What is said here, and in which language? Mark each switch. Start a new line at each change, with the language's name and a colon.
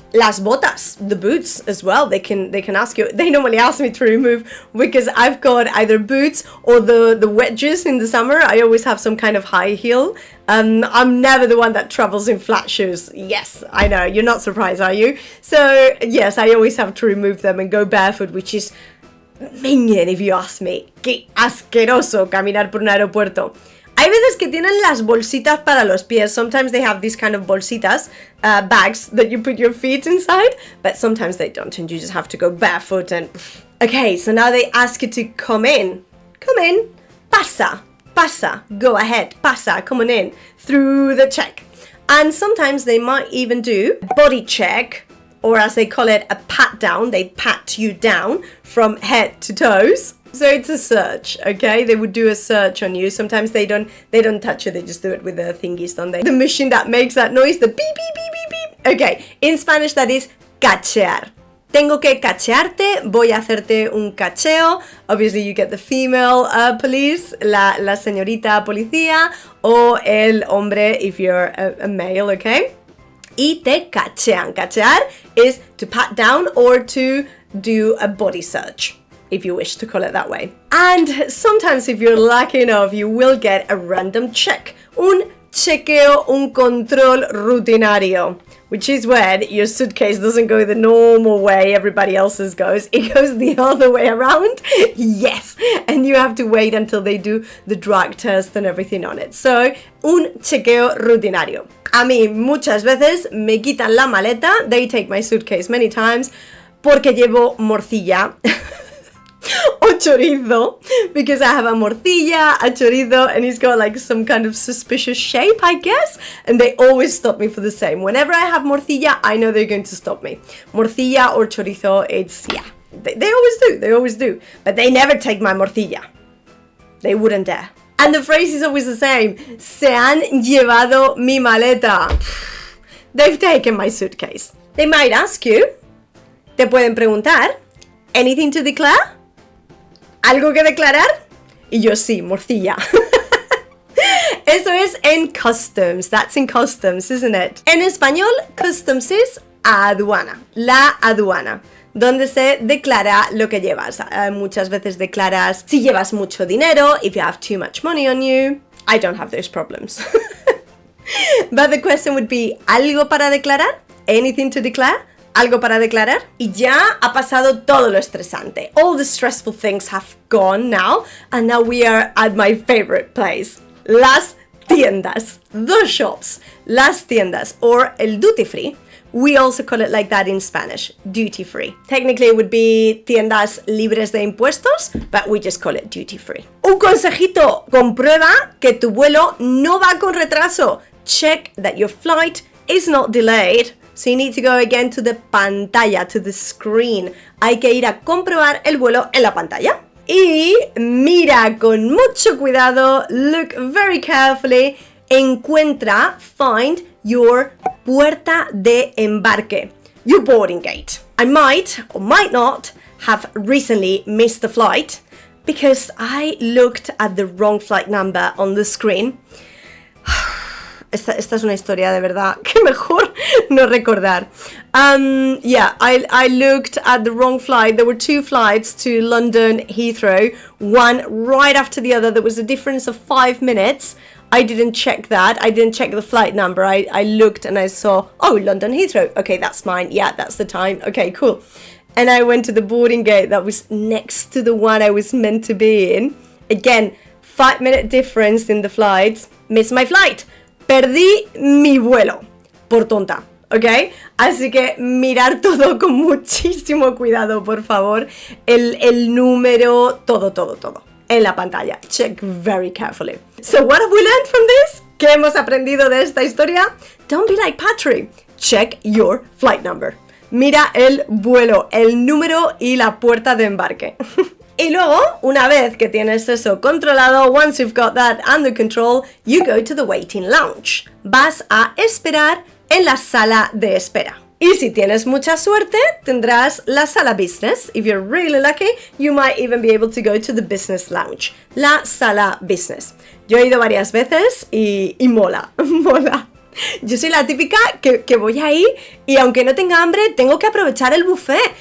Spanish: Las botas,
English: the boots as well, they can ask you. They normally ask me to remove because I've got either boots or the wedges in the summer. I always have some kind of high heel. I'm never the one that travels in flat shoes. Yes, I know, you're not surprised, are you? So yes, I always have to remove them and go barefoot, which is minging if you ask me.
Spanish: Qué asqueroso caminar por un aeropuerto. Hay veces que tienen las bolsitas para los pies.
English: Sometimes they have these kind of bolsitas, bags that you put your feet inside, but sometimes they don't and you just have to go barefoot and... Okay, so now they ask you to come in. Come in.
Spanish: Pasa. Pasa.
English: Go ahead.
Spanish: Pasa.
English: Come on in. Through the check. And sometimes they might even do body check, or as they call it, a pat down. They pat you down from head to toes. So it's a search, okay? They would do a search on you. Sometimes they don't touch you, they just do it with the thingies, don't they? The machine that makes that noise, the beep, beep, beep, beep, beep. Okay, in Spanish that is cachear.
Spanish: Tengo que cachearte, voy a hacerte un cacheo.
English: Obviously you get the female police,
Spanish: la señorita policía, o el hombre
English: if you're a male, okay?
Spanish: Y te cachean.
English: Cachear is to pat down or to do a body search, if you wish to call it that way. And sometimes if you're lucky enough, you will get a random check.
Spanish: Un chequeo, un control rutinario.
English: which is when your suitcase doesn't go the normal way everybody else's goes. It goes the other way around. Yes. And you have to wait until they do the drug test and everything on it.
Spanish: So, un chequeo rutinario. A mí muchas veces me quitan la maleta.
English: They take my suitcase many times
Spanish: porque llevo morcilla.
English: Or chorizo, because I have a morcilla, a chorizo, and it's got like some kind of suspicious shape, I guess, and they always stop me for the same. Whenever I have morcilla, I know they're going to stop me. Morcilla or chorizo, it's, yeah, they always do, but they never take my morcilla. They wouldn't dare. And the phrase is always the same:
Spanish: se han llevado mi maleta.
English: They've taken my suitcase. They might ask you,
Spanish: te pueden preguntar,
English: anything to declare?
Spanish: ¿Algo que declarar? Y yo sí, morcilla. Eso es en customs.
English: That's in customs, isn't it?
Spanish: En español, customs es aduana. La aduana. Donde se declara lo que llevas. Muchas veces declaras si llevas mucho dinero,
English: if you have too much money on you. I don't have those problems. But the question would be,
Spanish: ¿algo para declarar?
English: Anything to declare?
Spanish: ¿Algo para declarar? Y ya ha pasado todo lo estresante.
English: All the stressful things have gone now, and now we are at my favorite place.
Spanish: Las tiendas.
English: The shops.
Spanish: Las tiendas, or el duty free.
English: We also call it like that in Spanish, duty free. Technically it would be
Spanish: tiendas libres de impuestos,
English: but we just call it duty free.
Spanish: Un consejito, comprueba que tu vuelo no va con retraso.
English: Check that your flight is not delayed. So you need to go again to the pantalla, to the screen.
Spanish: Hay que ir a comprobar el vuelo en la pantalla. Y mira con mucho cuidado,
English: look very carefully,
Spanish: encuentra,
English: find your
Spanish: puerta de embarque,
English: your boarding gate. I might or might not have recently missed the flight because I looked at the wrong flight number on the screen.
Spanish: Esta es una historia de verdad que mejor no recordar.
English: Yeah, I looked at the wrong flight. There were two flights to London Heathrow, one right after the other. There was a difference of 5 minutes. I didn't check that. I didn't check the flight number. I looked and I saw, oh, London Heathrow. Okay, that's mine. Yeah, that's the time. Okay, cool. And I went to the boarding gate that was next to the one I was meant to be in. Again, 5-minute difference in the flights. Missed my flight.
Spanish: Perdí mi vuelo, por tonta, ¿ok? Así que mirar todo con muchísimo cuidado, por favor. El número, todo, en la pantalla.
English: Check very carefully. So what have we learned from this?
Spanish: ¿Qué hemos aprendido de esta historia?
English: Don't be like Patry. Check your flight number.
Spanish: Mira el vuelo, el número y la puerta de embarque. Y luego, una vez que tienes eso controlado,
English: once you've got that under control,
Spanish: you go to the waiting lounge. Vas a esperar en la sala de espera. Y si tienes mucha suerte, tendrás la sala business.
English: If you're really lucky, you might even be able to go to the business lounge.
Spanish: La sala business. Yo he ido varias veces y mola, mola. Yo soy la típica que voy ahí y aunque no tenga hambre, tengo que aprovechar el buffet.